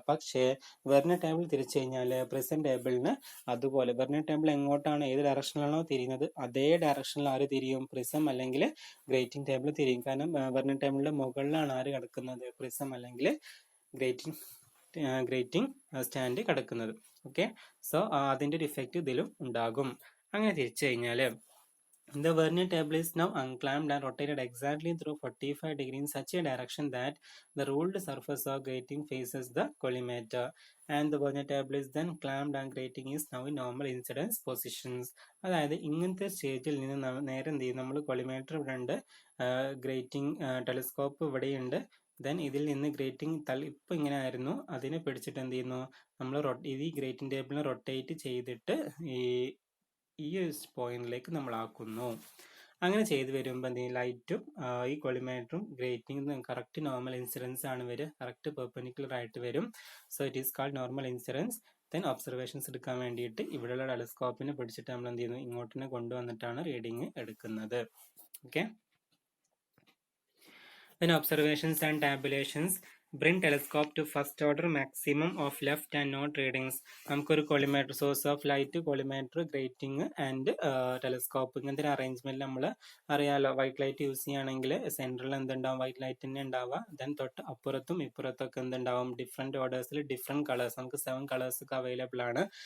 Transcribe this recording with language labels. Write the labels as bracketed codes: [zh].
[ml] പക്ഷേ vernier table തിരിച്ചു കഴിഞ്ഞാൽ പ്രസന്റ് ടേബിളിന് അതുപോലെ വെർനിയർ ടേബിൾ എങ്ങോട്ടാണ്, ഏത് ഡയറക്ഷനിലാണോ തിരിയുന്നത് അതേ ഡയറക്ഷനിൽ ആര് തിരിയും? പ്രിസം അല്ലെങ്കിൽ ഗ്രേറ്റിംഗ് ടേബിൾ തിരിയും. കാരണം വെർനിയർ ടേബിളിന്റെ മുകളിലാണ് ആര് കിടക്കുന്നത്? പ്രിസം അല്ലെങ്കിൽ ഗ്രേറ്റിംഗ് സ്റ്റാൻഡ് കിടക്കുന്നത്. ഓക്കെ, സോ അതിൻ്റെ ഒരു ഇഫക്റ്റ് ഇതിലും ഉണ്ടാകും. അങ്ങനെ തിരിച്ചു കഴിഞ്ഞാൽ [en] the Vernier table is now unclamped and rotated exactly through 45 degrees in such a direction that the ruled surface of grating faces the collimator, and the Vernier table is then clamped and grating is now in normal incidence positions. [ml] അതായത് ഇങ്ങനത്തെ സ്റ്റേജിൽ നിന്ന് നേരെ എന്ത് ചെയ്യും? നമ്മൾ കൊളിമേറ്റർ ഇവിടെ ഉണ്ട്, ഗ്രേറ്റിംഗ് ടെലസ്കോപ്പ് ഇവിടെയുണ്ട്. ദെൻ ഇതിൽ നിന്ന് ഗ്രേറ്റിംഗ് ഇപ്പോൾ ഇങ്ങനെ ആയിരുന്നു, അതിനെ പിടിച്ചിട്ട് എന്ത് ചെയ്യുന്നു? നമ്മൾ ഈ ഗ്രേറ്റിംഗ് ടേബിളിനെ റൊട്ടേറ്റ് ചെയ്തിട്ട് ഈ ഒരു പോയിന്റിലേക്ക് നമ്മൾ ആക്കുന്നു. അങ്ങനെ ചെയ്ത് വരുമ്പോൾ എന്ത് ചെയ്യും? ലൈറ്റും ഈ കൊളിമേറ്ററും ഗ്രേറ്റിംഗും കറക്റ്റ് നോർമൽ ഇൻസിഡൻസ് ആണ് വരിക, കറക്റ്റ് പെർപെൻഡിക്കുലർ ആയിട്ട് വരും. [en] So it is called normal incidence. [ml] Then observations എടുക്കാൻ വേണ്ടിയിട്ട് ഇവിടെയുള്ള ടെലസ്കോപ്പിനെ പിടിച്ചിട്ട് നമ്മൾ എന്ത് ചെയ്യുന്നു? ഇങ്ങോട്ടിനെ കൊണ്ടുവന്നിട്ടാണ് റീഡിങ് എടുക്കുന്നത്. [en] Okay, then observations and tabulations bring telescope to first order maximum of left and not readings. [ml] നമുക്കൊരു കൊളിമേറ്റർ, source of light, കൊളിമേറ്റർ, grating and telescope, ഇങ്ങനത്തെ അറേഞ്ച്മെന്റ് നമ്മൾ അറിയാലോ. വൈറ്റ് ലൈറ്റ് യൂസ് ചെയ്യുകയാണെങ്കിൽ സെൻട്രൽ എന്തുണ്ടാവും? വൈറ്റ് ലൈറ്റ് തന്നെ ഉണ്ടാവുക. ദെൻ തൊട്ട് അപ്പുറത്തും ഇപ്പുറത്തൊക്കെ എന്തുണ്ടാവും? ഡിഫറെന്റ് ഓർഡേഴ്സിൽ ഡിഫറെന്റ് കളേഴ്സ്, നമുക്ക് 7 കളേഴ്സ് ഒക്കെ അവൈലബിൾ ആണ്.